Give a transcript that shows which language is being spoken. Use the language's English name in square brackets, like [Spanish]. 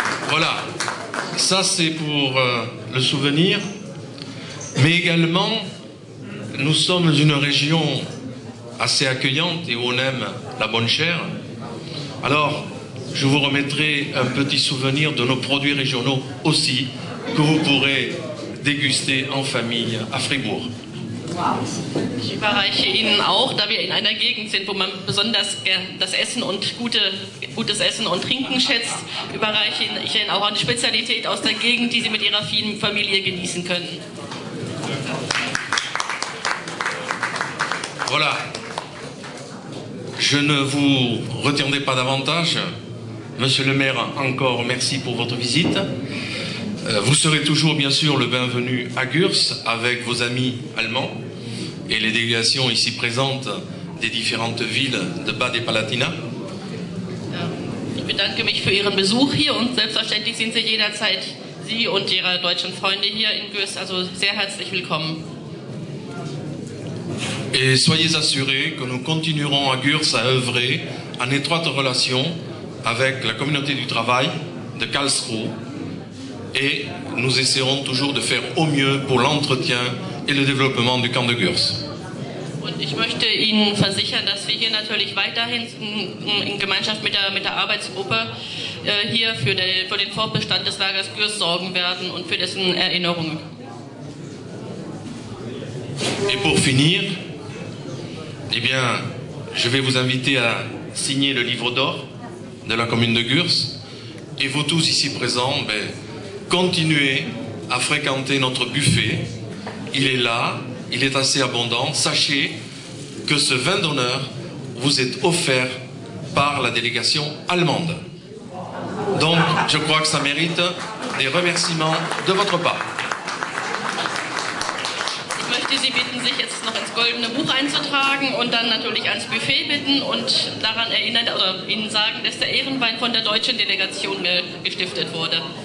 [French] Voilà, ça c'est pour le souvenir, mais également nous sommes une région assez accueillante et où on aime la bonne chair. Alors, je vous remettrai un petit souvenir de nos produits régionaux aussi, que vous pourrez déguster en famille à Fribourg. [German] Ich überreiche Ihnen auch, da wir in einer Gegend sind, wo man besonders das Essen und gutes Essen und Trinken schätzt, überreiche ich Ihnen auch eine Spezialität aus der Gegend, die Sie mit Ihrer vielen Familie genießen können. [French] Voilà. Je ne vous retiendrai pas davantage. Monsieur le maire, encore merci pour votre visite. Vous serez toujours bien sûr le bienvenu à Gürs avec vos amis allemands et les délégations ici présentes des différentes villes de Bad et Palatina. [German] Ich bedanke mich für Ihren Besuch hier und selbstverständlich sind Sie jederzeit, Sie und Ihre deutschen Freunde hier in Gürs, also sehr herzlich willkommen. [French] Et soyez assurés que nous continuerons à Gürs à œuvrer en étroite relation avec la communauté du travail de Karlsruhe et nous essaierons toujours de faire au mieux pour l'entretien et le développement du camp de Gürs. [German] Und ich möchte Ihnen versichern, dass wir hier natürlich weiterhin in Gemeinschaft mit der Arbeitsgruppe hier für den Fortbestand des Lagers Gürs sorgen werden und für dessen Erinnerungen. [French] Et pour finir, eh bien, je vais vous inviter à signer le livre d'or de la commune de Gürs. Et vous tous ici présents, continuez à fréquenter notre buffet. Il est là, il est assez abondant. Sachez que ce vin d'honneur vous est offert par la délégation allemande. Donc, je crois que ça mérite des remerciements de votre part. [German] Ich möchte Sie bitten, sich jetzt noch ins Goldene Buch einzutragen und dann natürlich ans Buffet bitten und daran erinnern oder Ihnen sagen, dass der Ehrenwein von der deutschen Delegation gestiftet wurde.